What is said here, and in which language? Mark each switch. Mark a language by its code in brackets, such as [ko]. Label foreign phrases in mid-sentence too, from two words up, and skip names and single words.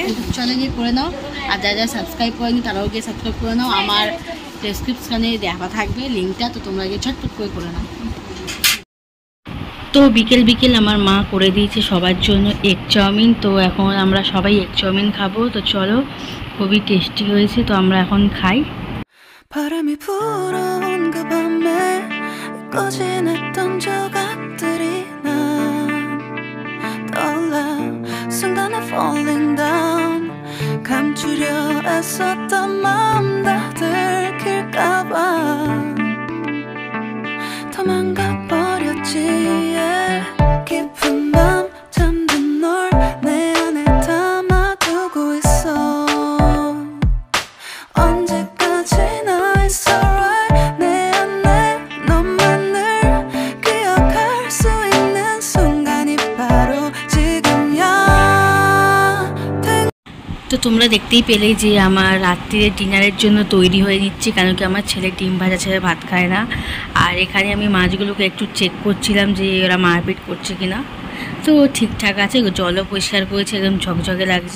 [bn] চলে গিয়ে করে নাও, আর যা সাবস্ক্রাইব করেনি তারাও গিয়ে সাবস্ক্রাইব করে নাও, আমার ডেসক্রিপশানে দেওয়া থাকবে লিঙ্কটা, তো তোমরা গিয়ে ছটফট করে নাও। তো বিকেল আমার মা করে দিয়েছে সবার জন্য [en] egg chowmein. [bn] তো এখন আমরা সবাই [en] egg chowmein [bn] খাবো। তো চলো, খুবই টেস্টি হয়েছে, তো আমরা এখন খাই। [ko] 바람이 불어온 그 밤에 꺼진했던 조각들이 난 떠올라 순간에 [en] falling down [ko] 감추려 애썼던 마음 다 들킬까봐 도망가 버렸지 깊은 밤 잠든 널 내 안에 담아두고 있어 언제까지나 [en] it's alright [ko] 내 안에 너만을 기억할 수 있는 순간이 바로 지금이야। [bn] তো তোমরা দেখতেই পেলে যে আমার রাত্রির ডিনারের জন্য তৈরি হয়ে নিচ্ছি, কারণ কি আমার ছেলে ডিম ভাজা ছেড়ে ভাত খায় না। আর এখানে আমি মাছগুলোকে একটু চেক করছিলাম যে ওরা মারপিট করছে কিনা। তো তো ঠিকঠাক আছে, জলও পরিষ্কার করেছে, একদম ঝকঝকে লাগছে।